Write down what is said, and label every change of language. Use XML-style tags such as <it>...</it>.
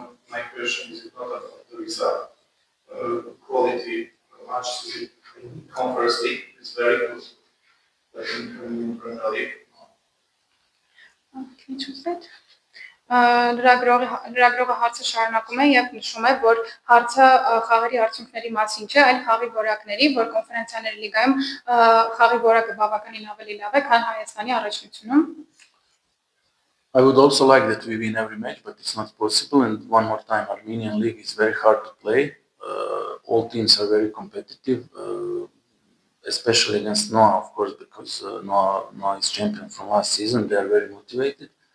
<en>My question is not about the result. Quality matches in Conference League is very good, but in Premier League. Can you choose that?</en> <hy>Լրագրողը հարցը շարունակում է եւ նշում է, որ հարցը խաղերի արդյունքների մասին չէ, այլ խաղի որակների, որ կոնֆերենցիաների լիգայում խաղի որակը բավականին ավելի լավ է, քան Հայաստանի առաջնությունում։</hy> <en>I would also like that we win every match, but it's not possible. And one more time, Armenian league is very hard to play. All teams are very competitive, especially against Noah, of course, because Noah is champion from last season. They are very motivated.</en>